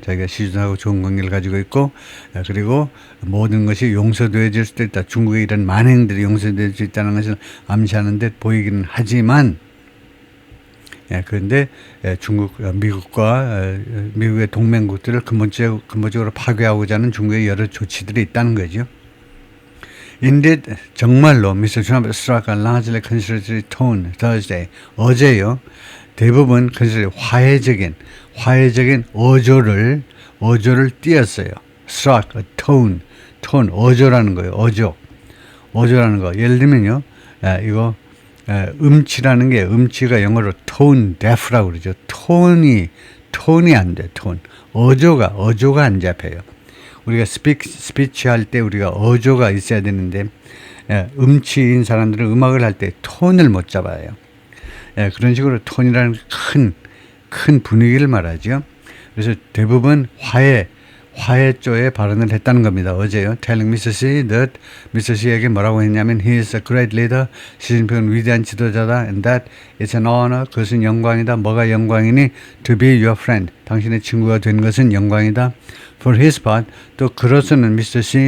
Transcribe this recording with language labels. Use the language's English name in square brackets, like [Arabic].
[Korean] 자기가 시준하고 좋은 관계를 가지고 있고 그리고 모든 것이 용서되어질 수도 있다. 중국의 이런 만행들이 용서될 수 있다는 것을 암시하는 듯 보이기는 하지만 그런데 미국과 미국의 동맹국들을 근본적으로 파괴하고자 하는 중국의 여러 조치들이 있다는 거죠. [English] Indeed, 정말로 Mr. Trump struck a largely conciliatory tone Thursday. [Korean] 어제요. 대부분 화해적인 화해적인 어조를 띄었어요. struck, tone, 어조라는 거예요. 어조라는 거. 예를 들면요, 이거 음치라는 게 음치가 영어로 tone deaf라고 그러죠. 톤이 안 돼. 어조가 안 잡혀요. 우리가 스피치 할 때 우리가 어조가 있어야 되는데 음치인 사람들은 음악을 할 때 톤을 못 잡아요. 그런 식으로 톤이라는 큰 분위기를 말하죠. 그래서 대부분 화해 쪽에 발언을 했다는 겁니다. 어제요. [English] Telling Mr. C that Mr. [Korean] C에게 뭐라고 했냐면 [English] He is a great leader. [Korean] 시진핑은 위대한 지도자다. [English] And that it's an honor. [Korean] 그것은 영광이다. 뭐가 영광이니? [English] To be your friend. [Korean] 당신의 친구가 된 것은 영광이다. [English] For his part, [Korean] 또 그로서는 [English] Mr.